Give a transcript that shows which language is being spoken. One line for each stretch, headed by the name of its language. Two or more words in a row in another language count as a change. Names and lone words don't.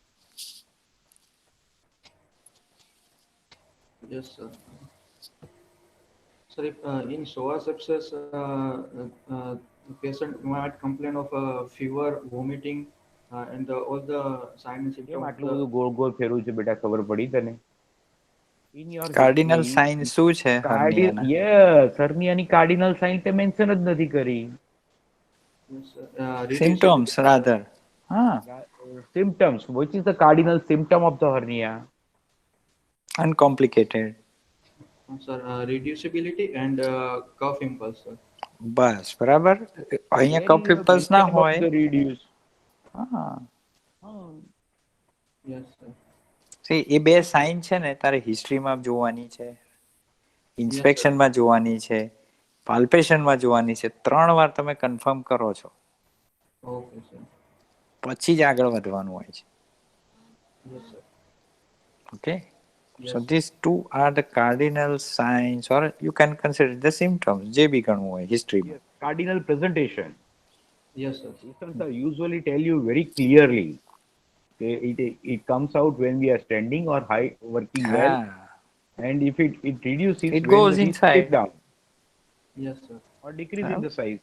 English: Yes, sir. Sir, if, in psoas abscess, the patient might complain of fever, vomiting, and all the signs and
Gujarati: કેમ
English: symptoms of
Gujarati: આટલું
English: the.
Gujarati: બધું ગોળ ગોળ ફેરવું છે બેટા ખબર પડી તને
English: in your
Gujarati: કાર્ડિનલ
English: history
Gujarati: સાઇન શું છે હર્નિયાના? yes herniaની
English: cardinal sign
Gujarati: તે mention જ નથી કરી.
English: Yes, sir. symptoms rather. હા, Symptoms, which is the cardinal symptom of the hernia?
Gujarati: અનકોમ્પ્લિકેટેડ.
English: Sir, reducibility and cough impulse, sir.
Gujarati: બસ બરાબર. અહીંયા
English: Where
Gujarati: કફ
English: is the
Gujarati: પિમ્પલ્સ ના
English: mention about
Gujarati: હોય.
English: the reduce?
Gujarati: હા,
English: Yes, sir. See,
Gujarati: એ બે સાઇન છે ને તારે હિસ્ટ્રીમાં જોવાની છે,
English: Yes, sir.
Gujarati: ઇન્સ્પેક્શનમાં જોવાની છે, પાલ્પેશનમાં જોવાની છે. 3 વાર તમે કન્ફર્મ કરો છો
English: Okay, sir.
Gujarati: પછી જ આગળ વધવાનું હોય છે.
English: Yes, sir.
Gujarati: ઓકે,
English: Yes, so sir. these two are the cardinal signs, or you can consider the symptoms.
Gujarati: જે બી ગણવું હોય હિસ્ટ્રીમાં.
English: yes, cardinal presentation. Yes, sir. Patients are usually tell you very clearly. It comes out when we are standing or high working well,
Gujarati: હા,
English: and if it reduces it when goes we inside. sit down Yes, sir. or decrease in the size.